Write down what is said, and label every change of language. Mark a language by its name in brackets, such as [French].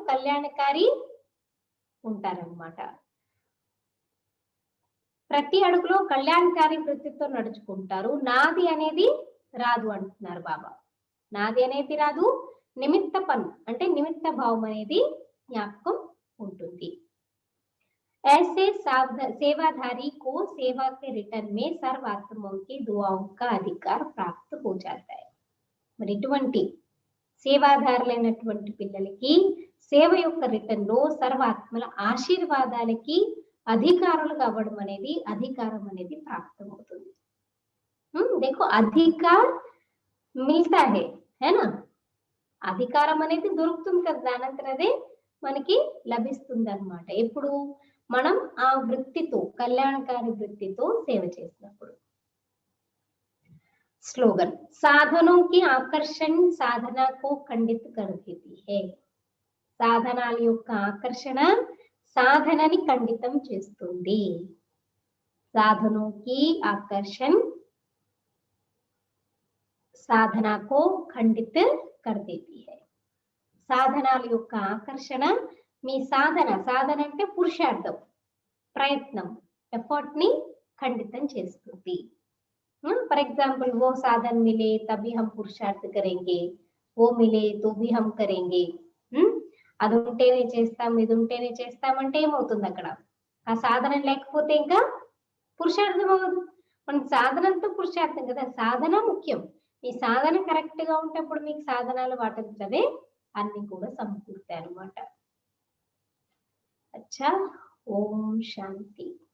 [Telugu] కళ్యాణకారి ఉంటారన్నమాట. ప్రతి అడుగులో కళ్యాణకారి వృత్తితో నడుచుకుంటారు. నాది అనేది రాదు అంటున్నారు బాబా. నాది అనేది రాదు, నిమిత్త పన్ అంటే నిమిత్త భావం అనేది జ్ఞాపకం ఉంటుంది. [Hindi] ऐसे सेवाधारी को सेवा के रिटर्न में सर्वात्माओं की दुआओं का अधिकार प्राप्त हो जाता है. [Telugu] మరి ఇటువంటి సేవాధారులైనటువంటి పిల్లలకి సేవ యొక్క రిటర్న్ లో సర్వాత్మల ఆశీర్వాదాలకి అధికారులుగా అవ్వడం అనేది అధికారం అనేది ప్రాప్తమవుతుంది. देखो अधिकार मिलता है ना, అధికారం అనేది దొరుకుతుంది కదా, దానంతరం అదే మనకి లభిస్తుంది అన్నమాట. ఎప్పుడు మనం ఆ వృత్తితో కళ్యాణకారి వృత్తితో సేవ చేసినప్పుడు. [Hindi] स्लोगन, साधनों की आकर्षण साधना को खंडित कर देती है. [Telugu] సాధనాల యొక్క ఆకర్షణ సాధనని ఖండితం చేస్తుంది. [Hindi] సాధనों की आकर्षण साधना को खंडित कर देती है. [Telugu] సాధనాల యొక్క ఆకర్షణ మీ సాధన అంటే పురుషార్థం, ప్రయత్నం, ఎఫర్ట్ ని ఖండితం చేస్తుంది. [Hindi] फॉर एग्जाम्पल वो साधन मिले तभी हम पुरुषार्थ करेंगे, वो मिले तो भी हम करेंगे. [Telugu] అది ఉంటేనే చేస్తాం, ఇది ఉంటేనే చేస్తాం అంటే ఏమవుతుంది? అక్కడ ఆ సాధన లేకపోతే ఇంకా పురుషార్థం అవ్వదు. మనకి సాధనంతో పురుషార్థం కదా, సాధన ముఖ్యం. మీ సాధన కరెక్ట్ గా ఉంటప్పుడు మీకు సాధనాలు వాటించవే అన్ని కూడా సమకూరుతాయి అన్నమాట. అచ్చా, ఓం శాంతి.